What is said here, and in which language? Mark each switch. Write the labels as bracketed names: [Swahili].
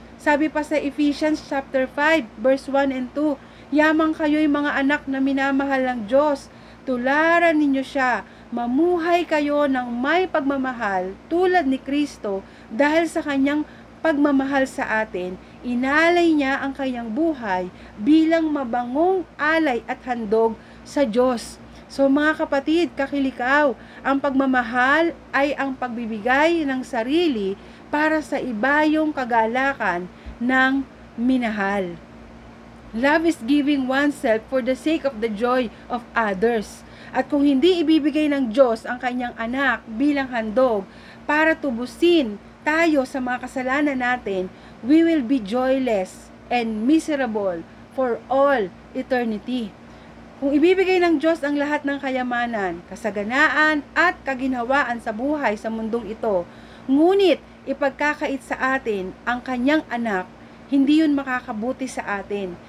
[Filipino] Sabi pa sa Ephesians chapter 5 verse 1 and 2, yamang kayo'y mga anak na minamahal ng Diyos, tularan ninyo siya, mamuhay kayo ng may pagmamahal tulad ni Kristo dahil sa kanyang pagmamahal sa atin, inalay niya ang kanyang buhay bilang mabangong alay at handog sa Diyos. So mga kapatid, kakilikaw, ang pagmamahal ay ang pagbibigay ng sarili para sa ibayong kagalakan ng minahal. [English] Love is giving oneself for the sake of the joy of others. [Filipino] At kung hindi ibibigay ng Diyos ang kanyang anak bilang handog para tubusin tayo sa mga kasalanan natin, [English] we will be joyless and miserable for all eternity. [Filipino] Kung ibibigay ng Diyos ang lahat ng kayamanan, kasaganaan at kaginhawaan sa buhay sa mundong ito, ngunit ipagkakait sa atin ang kanyang anak, hindi yun makakabuti sa atin.